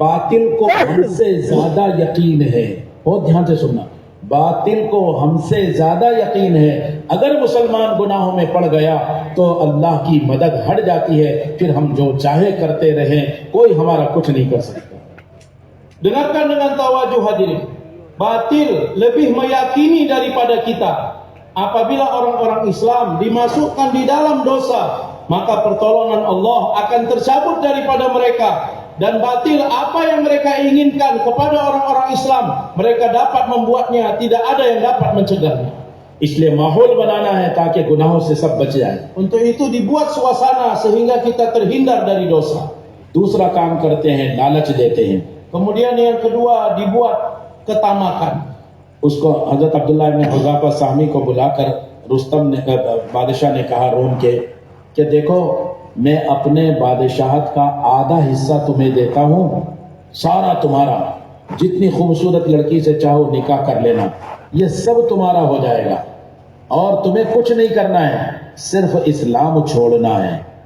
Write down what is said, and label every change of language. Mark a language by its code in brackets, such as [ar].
[hi] बातिल को हमसे ज्यादा यकीन है, बहुत ध्यान से सुनना, बातिल को हमसे ज्यादा यकीन है। अगर मुसलमान गुनाहों में पड़ गया तो अल्लाह की मदद हट जाती है, फिर हम जो चाहे करते रहें, कोई हमारा कुछ नहीं कर सकता। [id] Dengarkan dengan tawajuh hadirin. Batil lebih meyakini daripada kita. Apabila orang-orang Islam dimasukkan di dalam dosa, maka pertolongan Allah akan tercabut daripada mereka. Dan batil apa yang mereka inginkan kepada orang-orang Islam, mereka dapat membuatnya, tidak ada yang dapat mencegahnya. [hi] इसलिए माहौल बनाना है ताकि गुनाहों से सब बच जाए। [id] Untuk itu dibuat suasana sehingga kita terhindar dari dosa. [hi] दूसरा काम करते हैं, लालच देते हैं। [id] Kemudian yang kedua dibuat ketamakan. [hi] उसको हजरत अब्दुल्लाह इब्न हुज़ाफा साहमी को बुलाकर रुस्तम ने, बादशाह ने कहा रोम के, कि देखो मैं अपने बादशाहत का आधा हिस्सा तुम्हें देता हूँ, सारा तुम्हारा, जितनी खूबसूरत लड़की से चाहो निकाह कर लेना, ये सब तुम्हारा हो जाएगा और तुम्हें कुछ नहीं करना है, सिर्फ इस्लाम छोड़ना है।